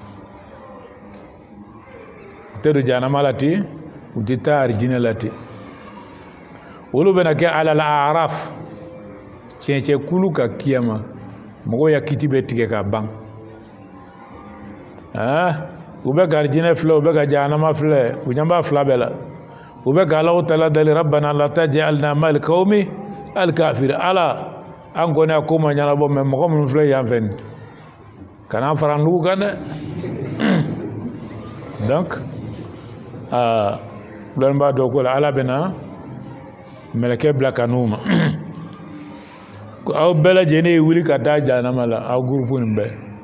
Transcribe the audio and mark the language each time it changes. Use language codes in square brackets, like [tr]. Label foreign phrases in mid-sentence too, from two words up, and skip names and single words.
[bm] u tɛ don jahanama la ten u tɛ taa arijinɛ la ten olu bɛna kɛ [ar] على الأعراف [bm] cɛncɛn kulu ka kiyama mɔgɔw ya kiti bɛ tigɛ ka ban u bɛ ka arijinɛ filɛ u bɛ ka jahanama filɛ u ɲɛ b'a fila bɛɛ la u bɛ ka Alahu taala dali [ar] ربنا لا تجعلنا مع القوم الكافر [bm] Ala an kɔni a ko ma ɲɛnabɔ mais mɔgɔ minnu filɛ yan fɛ nin kana fara nugu kan dɛ donc dɔnni b'a dɔn ko la Ala bɛna mɛlɛkɛ bila ka n'u ma aw bɛɛ lajɛlen ye wuli ka taa jahanama la aw groupe nin bɛɛ